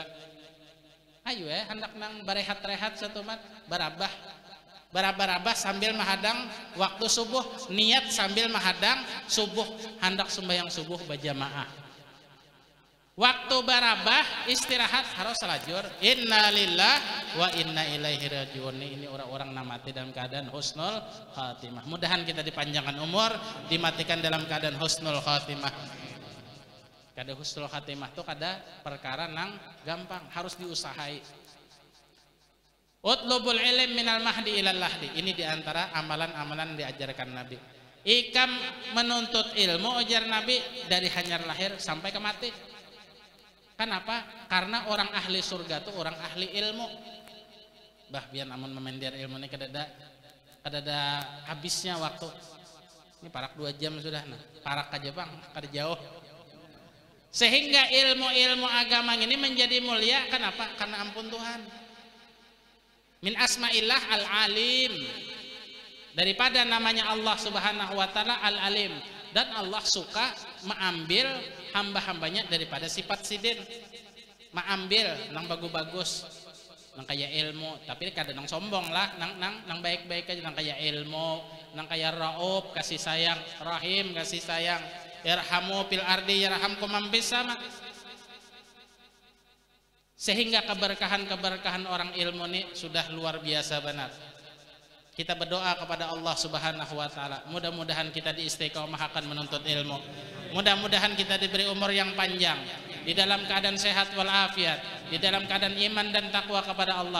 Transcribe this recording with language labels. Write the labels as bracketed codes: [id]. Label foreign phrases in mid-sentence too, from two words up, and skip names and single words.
[bjn] Ayo hendak nang berehat-rehat satu mat, barabah sambil menghadang waktu subuh, niat sambil menghadang subuh, hendak sembahyang subuh berjamaah. Waktu barabah istirahat harus salajur. [ar] إنا لله وإنا إليه راجعون. [bjn] Ini orang-orang namati dalam keadaan [ar] حسن الخاتمة. [bjn] Mudahan kita dipanjangkan umur, dimatikan dalam keadaan [ar] حسن الخاتمة. [bjn] Kada [ar] حسن الخاتمة [bjn] itu kada perkara nang gampang, harus diusahai. [ar] اطلبوا العلم من المهد إلى اللحد. [bjn] Ini diantara amalan-amalan diajarkan Nabi. Ikam menuntut ilmu ujar Nabi dari hanyar lahir sampai ke mati. Kenapa? Karena orang ahli surga itu orang ahli ilmu. Bah biar amun memendir ilmu ini kada ada habisnya waktu. Ini parak 2 jam sudah. Nah, parak aja bang, kada jauh. Sehingga ilmu-ilmu agama ini menjadi mulia. Kenapa? Karena ampun Tuhan. [ar] من أسماء الله العليم. [bjn] Daripada namanya Allah [ar] سبحانه وتعالى العليم. [bjn] Dan Allah suka mengambil hamba-hambanya daripada sifat sidin, mengambil nang bagus-bagus, nang kaya ilmu, tapi kadang nang sombong lah, nang baik-baik aja, nang kaya ilmu, nang kaya rauf, kasih sayang, rahim, kasih sayang, [ar] ارحموا في الأرض يرحمكم من في السماء. [bjn] Sehingga keberkahan orang ilmu ini sudah luar biasa benar. Kita berdoa kepada Allah [ar] سبحانه وتعالى, [bjn] mudah-mudahan kita diistiqomahkan menuntut ilmu, mudah-mudahan kita diberi umur yang panjang, di dalam keadaan sehat walafiat, di dalam keadaan iman dan takwa kepada Allah.